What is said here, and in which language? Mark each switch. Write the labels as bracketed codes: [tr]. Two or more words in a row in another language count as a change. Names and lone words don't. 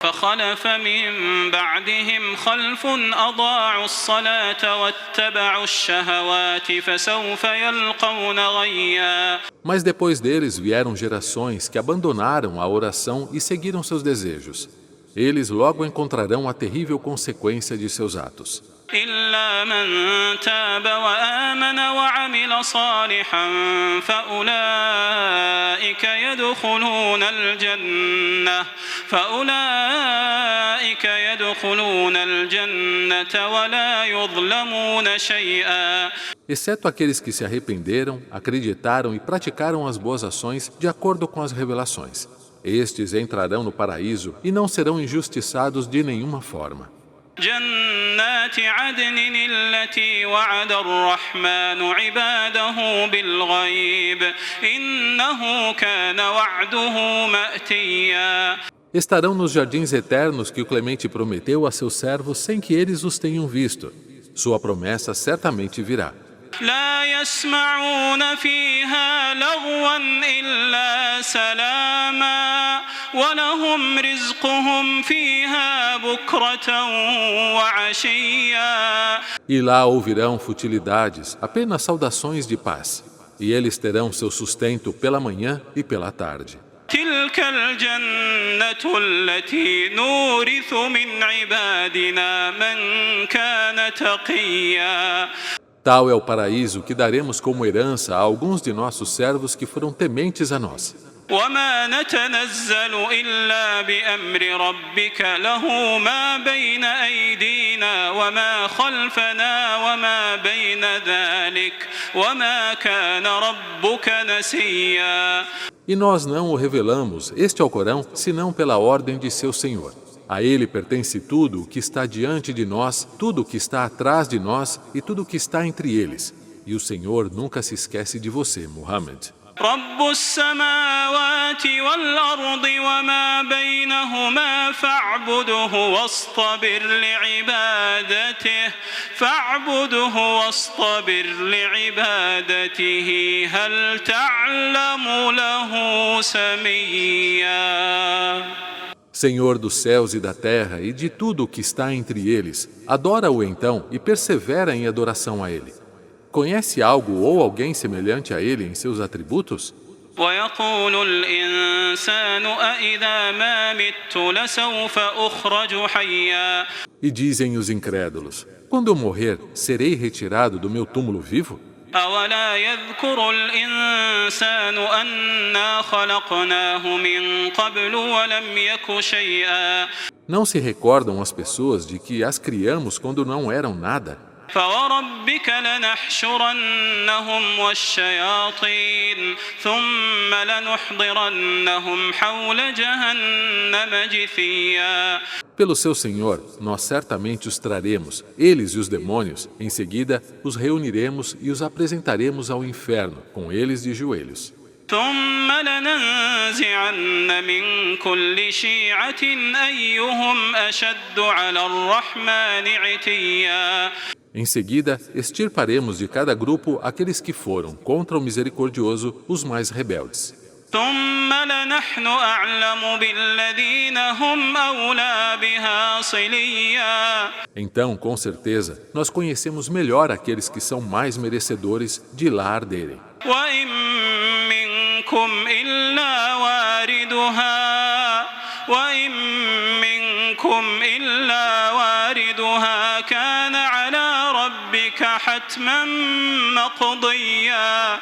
[ar] فخلف من بعدهم خلف أضاعوا الصلاة واتبعوا الشهوات فسوف يلقون غيا. [pt] Mas depois deles vieram gerações que abandonaram a oração e seguiram seus desejos. Eles logo encontrarão a terrível consequência de seus atos. [ar] إلا من تاب وآمن وعمل صالحا فأولئك يدخلون الجنة ولا يظلمون شيئا. [pt] Exceto aqueles que se arrependeram, acreditaram e praticaram as boas ações de acordo com as revelações. Estes entrarão no paraíso e não serão injustiçados de nenhuma forma. [ar] جنات عدن التي وعد الرحمن عباده بالغيب إنه كان وعده مأتيا. [pt] Estarão nos jardins eternos que o Clemente prometeu a seus servos sem que eles os tenham visto. Sua promessa certamente virá. [ar] لا يسمعون فيها لغوا إلا سلاما ولهم رزقهم فيها بكرة وعشيا. [pt] E lá ouvirão futilidades, apenas saudações de paz. E eles terão seu sustento pela manhã e pela tarde. [ar] تلك الجنة التي نورث من عبادنا من كان تقيا. [pt] Tal é o paraíso que daremos como herança a alguns de nossos servos que foram tementes a nós. [ar] وما نتنزل إلا بأمر ربك له ما بين أيدينا وما خلفنا وما بين ذلك وما كان ربك نسيا. [pt] E nós não o revelamos, este Alcorão, senão pela ordem de seu Senhor. A ele pertence tudo o que está diante de nós, tudo o que está atrás de nós e tudo o que está entre eles. E o Senhor nunca se esquece de você, Muhammad. [ar] رب السماوات والأرض وما بينهما فاعبده واصطبر لعبادته هل تعلم له سميا. [pt] Senhor dos céus e da terra e de tudo o que está entre eles, adora-o então e persevera em adoração a ele. Conhece algo ou alguém semelhante a ele em seus atributos? [ar] ويقول الإنسان أإذا ما مت لسوف أخرج حيا. [pt] E dizem os incrédulos, quando eu morrer, serei retirado do meu túmulo vivo? [ar] أولا يذكر الإنسان أنا خلقناه من قبل ولم يك شيئا. [pt] Não se recordam as pessoas de que as criamos quando não eram nada? [ar] فوربك لنحشرنهم والشياطين ثم لنحضرنهم حول جهنم جثيا. [pt] Pelo seu Senhor, nós certamente os traremos, eles e os demônios. Em seguida, os reuniremos e os apresentaremos ao inferno, com eles de joelhos. [ar] ثم لننزعن من كل شيعة أيهم أشد على الرحمن عتيا. [pt] Em seguida, extirparemos de cada grupo aqueles que foram, contra o misericordioso, os mais rebeldes. [ar] ثم لنحن أعلم بالذين هم أولى بها صليا. [pt] Então, com certeza, nós conhecemos melhor aqueles que são mais merecedores de lá arderem. [ar] وإن منكم إلا واردها كان على ربك حتما مقضيا.